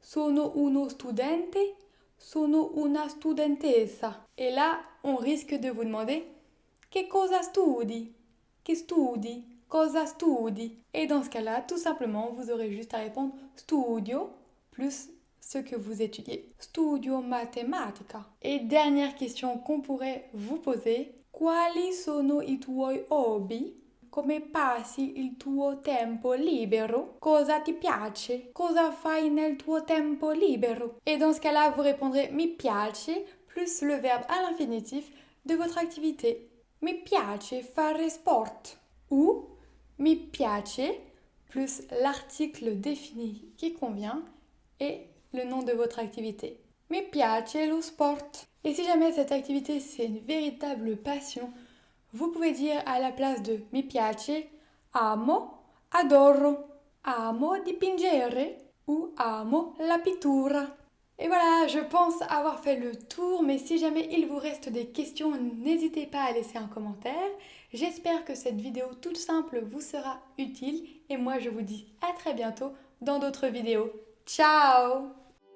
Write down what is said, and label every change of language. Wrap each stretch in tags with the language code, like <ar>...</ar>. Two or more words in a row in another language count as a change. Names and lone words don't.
<it>Sono uno studente, sono una studentessa.</it> <fr>Et là, on risque de vous demander</fr> <it>che cosa studi? Che studi? Cosa studi?</it> <fr>Et dans ce cas-là, tout simplement, vous aurez juste à répondre studio plus ce que vous étudiez.</fr> <it>Studio matematica.</it> <fr>Et dernière question qu'on pourrait vous poser.</fr> <it>Quali sono i tuoi hobby? Come passi il tuo tempo libero? Cosa ti piace? Cosa fai nel tuo tempo libero?</it> <fr>Et dans ce cas-là, vous répondrez</fr> <it>mi piace</it> <fr>plus le verbe à l'infinitif de votre activité.</fr> <it>Mi piace fare sport.</it> <fr>Ou</fr> <it>mi piace</it> <fr>plus l'article défini qui convient et le nom de votre activité.</fr> <it>Mi piace lo sport.</it> <fr>Et si jamais cette activité c'est une véritable passion, vous pouvez dire à la place de</fr> <it>mi piace, amo, adoro. Amo dipingere ou amo la pittura.</it> <fr>Et voilà, je pense avoir fait le tour, mais si jamais il vous reste des questions, n'hésitez pas à laisser un commentaire. J'espère que cette vidéo toute simple vous sera utile et moi je vous dis à très bientôt dans d'autres vidéos.</fr> <it>Ciao!</it>